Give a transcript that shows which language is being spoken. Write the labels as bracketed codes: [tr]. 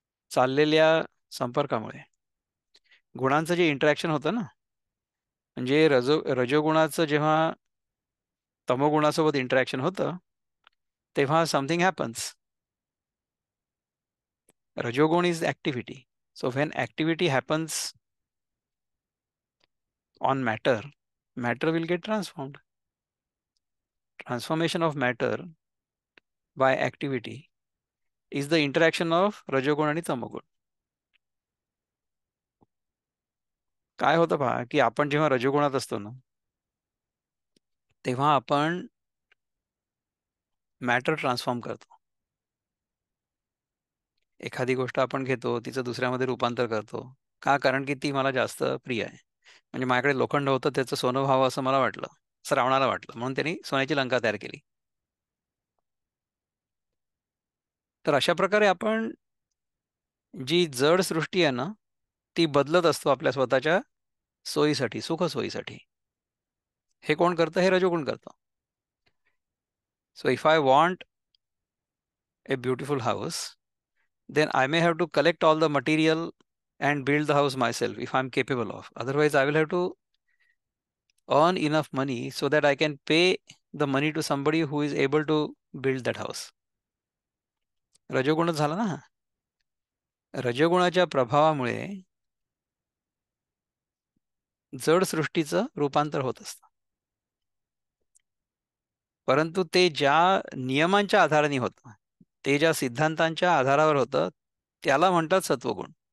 [mr] चाललेल्या संपर्कामुळे, गुणांचं जे इंटरॅक्शन होतं ना, म्हणजे रजोगुणाचं जेव्हा तमोगुणासोबत इंटरॅक्शन होतं तेव्हा [en] Something happens. Rajogun is activity. So when activity happens on matter, matter will get transformed. Transformation of matter by activity is the interaction of Rajogun [mr] आणि [en] Tamogun. [mr] काय होतं पहा की आपण जेव्हा रजोगुणात असतो ना तेव्हा आपण मॅटर ट्रान्सफॉर्म करतो. एखादी गोष्ट आपण घेतो तिचं दुसऱ्यामध्ये रूपांतर करतो. का? कारण की ती मला जास्त प्रिय आहे. म्हणजे माझ्याकडे लोखंड होतं त्याचं सोनं व्हावं असं मला वाटलं, असं रावणाला वाटलं, म्हणून त्यांनी सोन्याची लंका तयार केली. तर अशा प्रकारे आपण जी जड सृष्टी आहे ना ती बदलत असतो आपल्या स्वतःच्या सोयीसाठी, सुख सोयीसाठी. हे कोण करतं? हे रजोगुण करतं. [en] So if I want a beautiful house, then I may have to collect all the material and build the house myself if I'm capable of. Otherwise, I will have to earn enough money so that I can pay the money to somebody who is able to build that house. [mr] रजोगुणच झाला ना हा. रजोगुणाच्या प्रभावामुळे जड सृष्टीचं रूपांतर होत असतं. परंतु ते ज्या नियमांच्या आधाराने होतं ते ज्या सिद्धांतांच्या आधारावर होतं त्याला म्हणतात सत्वगुण.